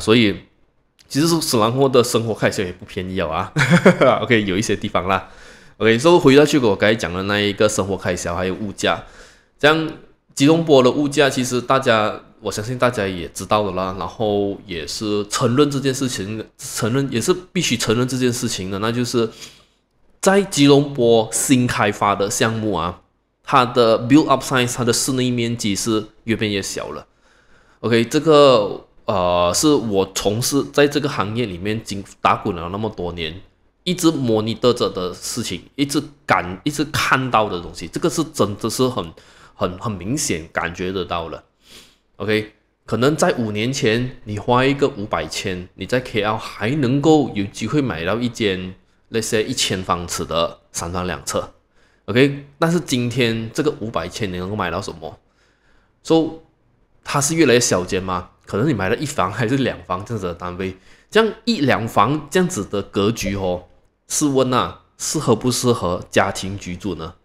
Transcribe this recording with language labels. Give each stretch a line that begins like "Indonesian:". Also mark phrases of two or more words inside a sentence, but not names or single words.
Chinese: 所以其實斯蘭沃的生活開銷也不便宜啊。OK， 有一些地方啦。OK， 所以回到去我剛才講的那一個生活開銷還有物價，這樣吉隆坡的物價其實我相信大家也知道的啦，然後也是承認這件事情，也是必須承認這件事情的，那就是在吉隆坡新開發的項目啊，
English: 它的 build up size，
Chinese: 它的室內面積是越變越小了。OK， 這個是我從事在這個行業裡面打滾了那麼多年，一直monitor着的事情，一直看到的東西，這個是真的是很明顯感覺得到了。OK， 可能在5年前，你花一個500千，你在 KL 還能夠有機會買到一間那些1000方尺的3房2廁。OK， 但是今天這個500千你能夠買到什麼？它是越來越小間嗎？可能你買了1房還是2房這樣子的單位，這樣1-2房這樣子的格局試問啊，適合不適合家庭居住呢？